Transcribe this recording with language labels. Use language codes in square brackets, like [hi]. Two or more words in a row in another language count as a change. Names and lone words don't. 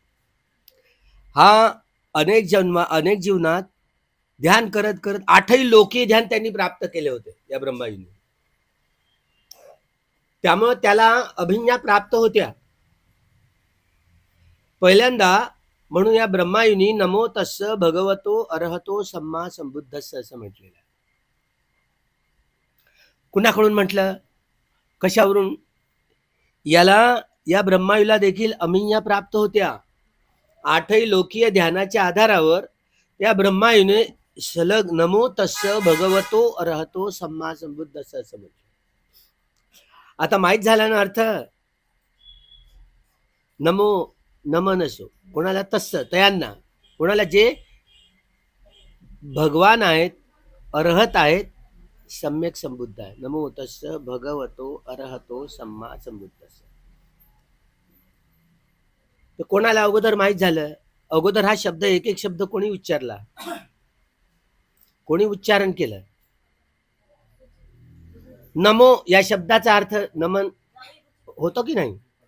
[mr] हा अनेक जीवनात ध्यान करत करत 8ही लोकी ध्यान त्यांनी प्राप्त केले होते या ब्रह्मायूने. त्यामुळे त्याला अभिज्ञा प्राप्त होत्या. पहिल्यांदा म्हणून या ब्रह्मायूनी [pi] नमो तस्स भगवतो अरहतो सम्मा संबुद्धस्स [mr] असं म्हटलेलं. कुणाकडून म्हटलं, कशावरून? याला या ब्रह्मायूला देखील अभिज्ञा प्राप्त होत्या. 8ही लोकीय ध्यानाच्या आधारावर या ब्रह्मायूने सलग [pi] नमो तस्स भगवतो अरहतो सम्मा संबुद्धस्स [mr] असं म्हटलं. आता माहित झाला ना अर्थ. नमो नमन असो कोणाला, तस्स त्यांना कोणाला जे भगवान आहेत, अर्हत आहेत, सम्यक संबुद्ध आहे. [pi] नमो तस्स भगवतो अरहतो सम्मा संबुद्धस्स. [mr] तर कोणाला अगोदर माहित झालं? अगोदर हा शब्द एक एक शब्द कोणी उच्चारला, कोणी उच्चारण केलं? नमो या शब्दाचा अर्थ नमन होतो की नाही?